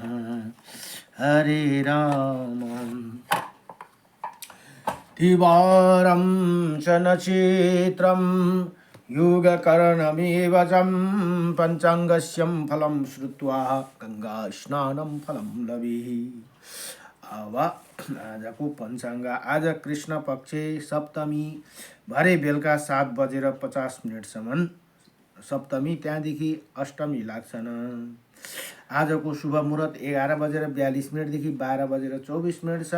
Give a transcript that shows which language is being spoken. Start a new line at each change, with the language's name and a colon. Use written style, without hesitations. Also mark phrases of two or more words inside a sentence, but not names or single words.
Sanskrit: हरे राम द्विवारं च नक्षत्रं योगकरणमेव चं पञ्चाङ्गस्यं फलं श्रुत्वा गङ्गास्नानं फलं लभेः।
Nepali: अब आजको पञ्चाङ्ग आज कृष्ण पक्ष सप्तमी भरे बेलुका 7:50 सप्तमी त्यहाँदेखि अष्टमी लाग्छन्। आजको शुभ मुहूर्त 11:42 12:24 छ।